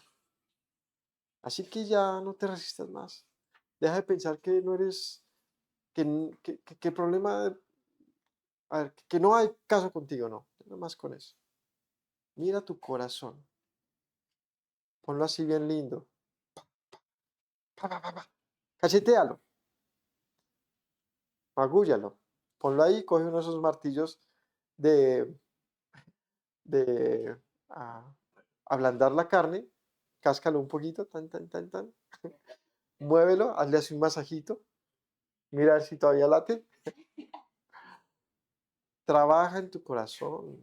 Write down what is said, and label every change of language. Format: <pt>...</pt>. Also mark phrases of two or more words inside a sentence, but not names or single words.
<es>Así que ya no te resistas más. Deja de pensar que no eres, que el problema, a ver, que no hay caso contigo, no. Nada más con eso. Mira tu corazón. Ponlo así bien lindo. Pa, pa, pa, pa. Cachetéalo. Magúllalo. Ponlo ahí, coge uno de esos martillos de, de ablandar la carne. Cáscalo un poquito. Tan, tan, tan, tan. Muévelo. Hazle así un masajito. Mira a ver si todavía late. Trabaja en tu corazón.</es>